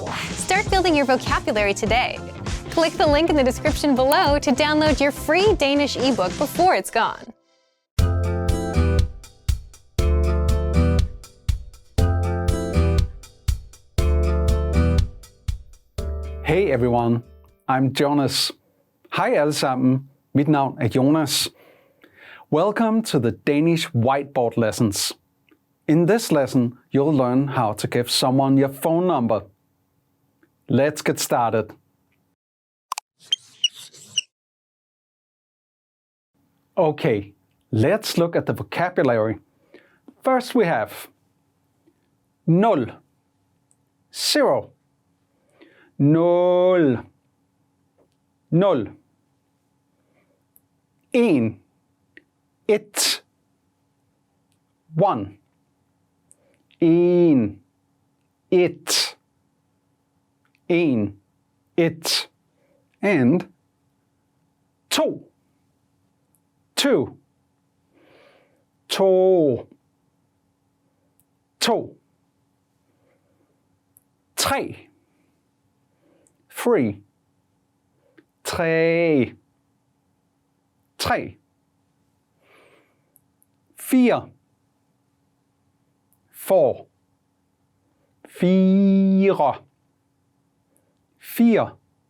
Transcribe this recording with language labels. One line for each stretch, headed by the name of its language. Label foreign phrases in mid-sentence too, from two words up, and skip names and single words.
English: Start building your vocabulary today. Click the link in the description below to download your free Danish ebook before it's gone. Hey everyone, I'm Jonas.
Danish: Hej alle sammen, mit navn er Jonas.
English: Welcome to the Danish whiteboard lessons. In this lesson, you'll learn how to give someone your phone number. Let's get started. Okay, let's look at the vocabulary. First we have nul, 0.
Danish: Nul, nul. En, et, one. En, et, en, et. And to, two, to, to. Tre, three, tre, tre. Fire, four, fire, fire.